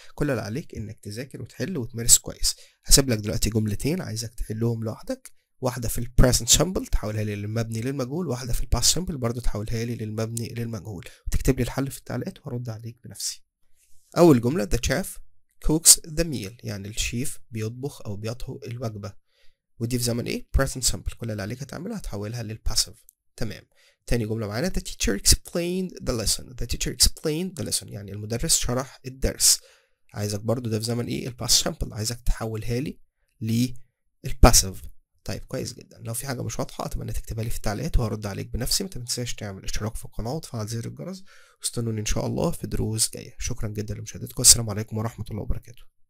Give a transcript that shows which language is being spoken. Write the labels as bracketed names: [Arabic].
[Arabic] كل اللي عليك انك تذاكر وتحل وتمارس كويس. هسيب لك دلوقتي جملتين عايزك تحلهم لوحدك، واحده في البريزنت سامبل تحولها لي للمبني للمجهول، واحده في الباست سامبل برضو تحولها لي للمبني للمجهول، وتكتب لي الحل في التعليقات وهرد عليك بنفسي. اول جمله [English] the chef cooks the meal، [Arabic] يعني الشيف بيطبخ او بيطهو الوجبه، ودي في زمن ايه؟ present simple. كل اللي عليك هتعمله هتحولها للباسيف. تمام. تاني جملة معانا [English] the teacher explained the lesson. the teacher explained the lesson [Arabic] يعني المدرس شرح الدرس. عايزك برضو ده في زمن ايه؟ الباست simple، عايزك تحولها لي للباسيف. طيب كويس جدا. لو في حاجة مش واضحة اتمنى تكتبها لي في التعليقات وهرد عليك بنفسي. ما تنساش تعمل اشتراك في القناة وتفعل زر الجرس، واستنوني ان شاء الله في دروس جاية. شكرا جدا لمشاهدتكم. السلام عليكم ورحمة الله وبركاته.